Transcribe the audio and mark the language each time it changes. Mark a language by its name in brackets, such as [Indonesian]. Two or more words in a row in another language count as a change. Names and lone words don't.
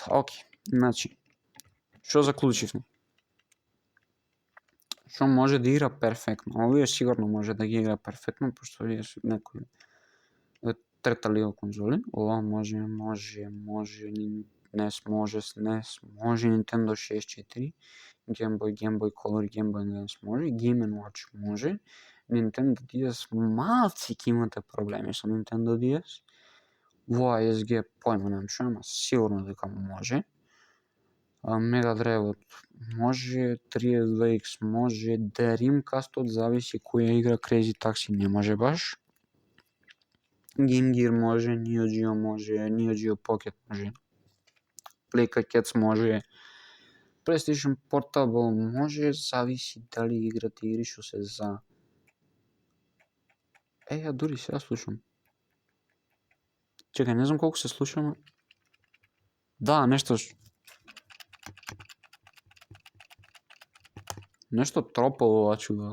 [Macedonian] Окей, значи, шо заклучивме? Шо може да игра перфектно? Овие сигурно може да ги игра перфектно, пошто овие се некои трета лига конзоли. Ова може, NES може, Nintendo 64, Game Boy Color, Game Boy Advance може, Game & Watch може, Nintendo DS малци ќе имате проблеми со Nintendo DS. Во ASG појма немам шо, ама сигурно дека може. Mega Drive може, 3DS може, Dreamcast зависи која игра, Crazy Taxi не може баш. Game Gear може, Neo Geo може, Neo Geo Pocket може, Playka Cats може, PlayStation Portable може, зависи дали играте игри што се за... ја дури сега слушам. Чекај, не знам колку се слушам. Да, нешто тропало ова чуда.